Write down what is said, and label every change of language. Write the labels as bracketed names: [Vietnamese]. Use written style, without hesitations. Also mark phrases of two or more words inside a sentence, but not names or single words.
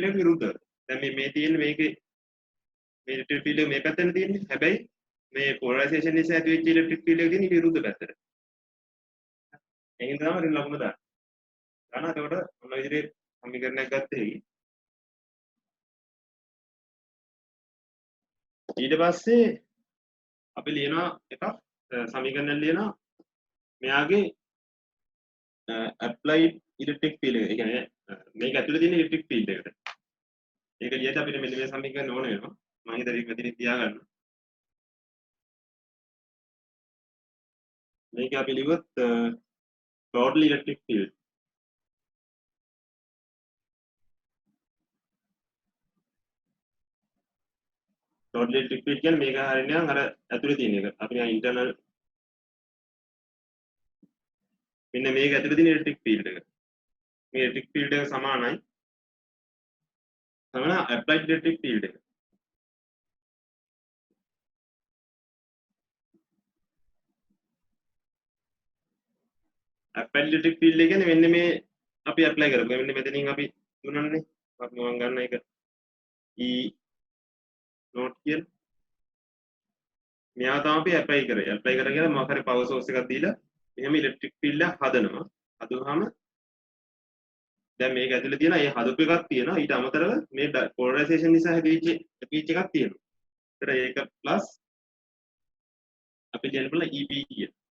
[Sinhala] එක විරුද්ධව දැන් මේ තියෙන්නේ මේකේ මේ [English] electric field [Sinhala] එක මේ පැත්තෙන් තියෙන්නේ හැබැයි මේ polarization නිසා ඇතිවෙච්ච [English] electric field [Sinhala] එක තියෙන්නේ විරුද්ධ පැත්තට එහෙනම් තමයි ඍණ ලකුණ දාන්නේ ගන්න එතකොට ඔන්න විදිහට සමීකරණයක් ගත්තේ ඊට පස්සේ අපි ලියනවා එකක් සමීකරණයක් ලියනවා මෙයාගේ [English] applied electric field [Sinhala] එක. ඒ කියන්නේ මේක ඇතුලේ තියෙන [English] electric field [Sinhala] එකට. ඒක ලියලා අපිට මෙන්න මේ සමීකරණ ඕන වෙනවා. මම හිතුවා ඒක මෙතනින් තියාගන්න. මේක අපි ලිව්වොත් [English] total electric field total electric field [Sinhala] කියන්නේ මේක හරියන්නේ නම් අර ඇතුලේ තියෙන එක. අපි ආ internal මෙන්න මේක ඇතුලේ තියෙන [English] electric field [Sinhala] එක. මේ [English] electric field [Sinhala] එක සමානයි [English] applied electric field [Sinhala] එක. [English] applied electric field [Sinhala] එක කියන්නේ මෙන්න මේ අපි apply කරමු. මෙන්න මෙතනින් අපි දුන්නනේ. අපි මම ගන්න එක [English] E note [Sinhala] කියලා. මෙයා තමයි අපි apply කරේ. apply කරගෙන මොකක් හරි [English] power source [Sinhala] එකක් දීලා මෙහෙම [English] electric field [Sinhala] එක හදනවා. හදුවාම දැන් මේක ඇතුලේ තියෙන ඒ හදපු එකක් තියෙනවා. ඊට අමතරව මේ polarization නිසා හැදිච්ච speech එකක් තියෙනවා. ඒතර ඒක plus අපි කියන්න පුළුවන් EP කිය.